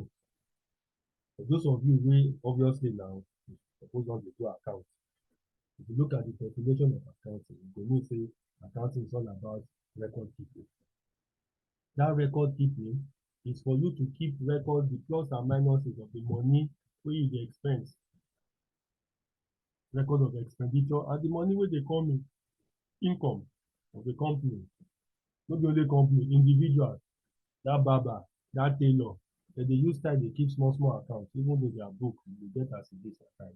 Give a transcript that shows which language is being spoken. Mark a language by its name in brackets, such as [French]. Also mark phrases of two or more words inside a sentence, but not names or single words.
[Nigerian Pidgin] For those of you wey obviously now suppose don dey do account, if you look at the definition of accounting, you go know say accounting is all about record keeping. Dat record keeping is for you to keep record the plus and minuses of the money wey you dey expense, record of expenditure and the money wey dey come in, income of the company. No be only company, individual, dat barber, dat tailor, dem dey use time dey keep small small account even though their book you go get as e dey sometimes.